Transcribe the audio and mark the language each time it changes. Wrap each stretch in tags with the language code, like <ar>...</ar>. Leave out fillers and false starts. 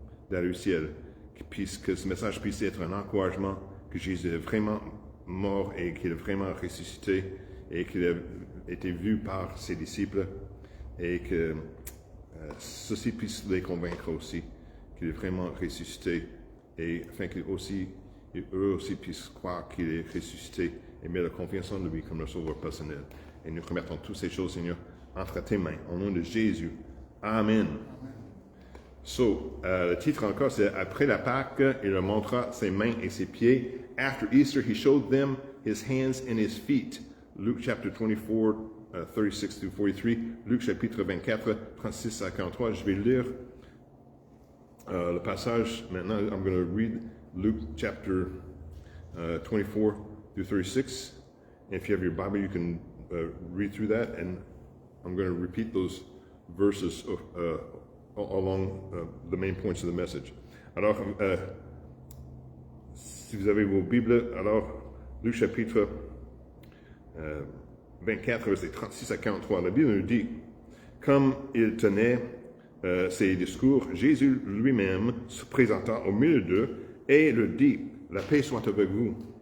<fr>d'aller au ciel, que ce message puisse être un encouragement que Jésus est vraiment mort et qu'il est vraiment ressuscité et qu'il a été vu par ses disciples, et que ceci puisse les convaincre aussi qu'il est vraiment ressuscité, et afin qu'eux aussi puissent croire qu'il est ressuscité et mettre la confiance en lui comme le sauveur personnel. Et nous remettons toutes ces choses, Seigneur, entre tes mains, au nom de Jésus. Amen. So, le titre encore, c'est après la Pâque, il leur montra ses mains et ses pieds.</fr> <en>After Easter, he showed them his hands and his feet. Luke chapter 24, 36 to 43.</en> <fr>Luc chapitre 24, 36 à 43. Je vais lire le passage maintenant.</fr> <en>I'm going to read Luke chapter 24 to 36. And if you have your Bible, you can read through that. And I'm going to repeat those verses along the main points of the message.</en> <fr>Alors, si vous avez vos Bibles, alors, Luc chapitre 24, versets 36 à 43, la Bible nous dit, comme il tenait ses discours, Jésus lui-même se présenta au milieu d'eux et leur dit, la paix soit avec vous.</fr>